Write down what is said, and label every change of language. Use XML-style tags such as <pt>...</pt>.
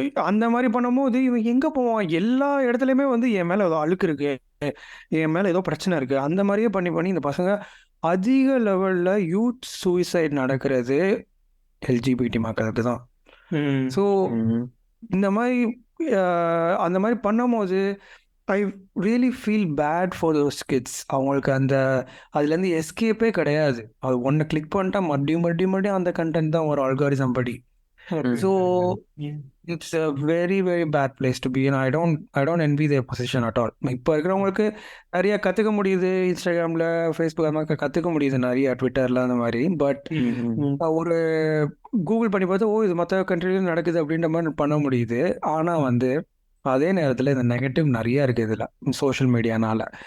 <ta>அந்த மாதிரி பண்ணும்போது இவன் எங்க போவான்? எல்லா இடத்துலயுமே வந்து என் மேல ஏதோ அழுக்கு இருக்கு, என் மேல ஏதோ பிரச்சனை இருக்கு, அந்த மாதிரியே பண்ணி இந்த பசங்க அதிக லெவல்ல யூத் சூசைட் நடக்கிறது எல்ஜிபிடி மக்களுக்கு தான்.</ta> <en>so</en> <ta>இந்த மாதிரி அந்த மாதிரி பண்ணும்போது</ta> <en>I really feel bad for those kids.</en> <ta>அவங்களுக்கு அதுலேருந்து எஸ்கேப்பே கிடையாது. அது ஒன்று கிளிக் பண்ணிட்டா மறுபடியும் அந்த கண்டென்ட் தான் ஒரு அல்காரிசம் படி.</ta> <en>So it's a very very bad place to be in. I don't envy their position at all.</en> <ta>இப்போ இருக்கிறவங்களுக்கு நிறைய கற்றுக்க முடியுது, இன்ஸ்டாகிராமில் ஃபேஸ்புக் அந்த மாதிரி கற்றுக்க முடியுது நிறைய, ட்விட்டரில் அந்த மாதிரி. பட் ஒரு கூகுள் பண்ணி பார்த்தா இது மற்ற கண்ட்ரிலையும் நடக்குது அப்படின்ற மாதிரி பண்ண முடியுது. ஆனால் வந்து அதே நேரத்தில் இந்த நெகட்டிவ் நிறைய இருக்குது இதில் சோஷியல் மீடியானால.</ta>